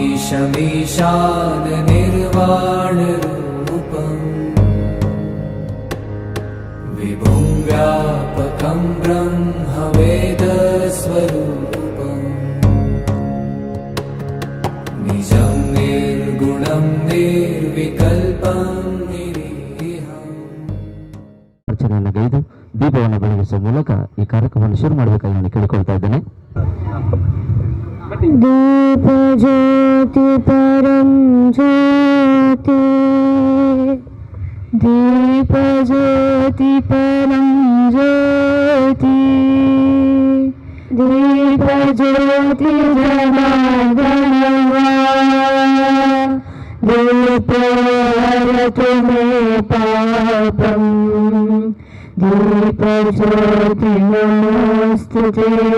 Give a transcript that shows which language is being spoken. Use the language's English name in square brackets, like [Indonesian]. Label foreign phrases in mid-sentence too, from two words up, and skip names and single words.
[Sanskrit] ईशमीशान निर्वाणरूपम् विभुं व्यापकं ब्रह्मवेदस्वरूपम् निजं निर्गुणं निर्विकल्पं निरीहम्. [Kannada] ಅರ್ಚನೆಯನ್ನಗೈದು ದೀಪವನ್ನು ಬೆಳಗಿಸುವ ಮೂಲಕ ಈ ಕಾರ್ಯಕ್ರಮವನ್ನು ಶುರು ಮಾಡಬೇಕಾಗಿ ನಾನು ಕೇಳಿಕೊಳ್ತಾ ಇದ್ದೇನೆ. [Sanskrit] दीप ज्योति परम ज्योति, दीप ज्योति परम ज्योति, दीप ज्योति जनार्दनवा, दीप हरतु मे पापम्, दीप ज्योति नमोस्तुते.